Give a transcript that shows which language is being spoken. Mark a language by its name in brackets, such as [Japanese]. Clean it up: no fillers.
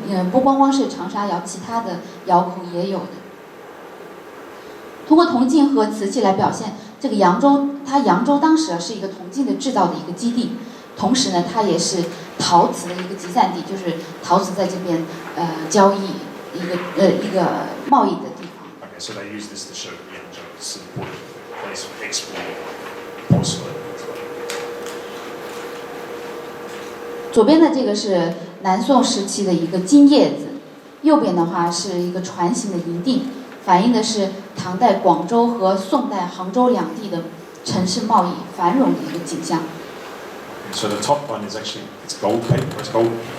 [Chinese] 不光光是长沙窑，其他的窑口也有的。通过铜镜和瓷器来表现这个扬州，扬州当时是一个铜镜的制造的一个基地，同时呢，它也是陶瓷的一个集散地，就是陶瓷在这边交易一个贸易的地方。 [English] Okay, so they use this to show Yangzhou is an important place for export porcelain. [Chinese] 左边的这个是南宋时期的一个金叶子，右边的话是一个船形的银锭，反映的是唐代广州和宋代杭州两地的城市贸易繁荣的一个景象。 [English] So the top one is actually it's gold paper. It's gold.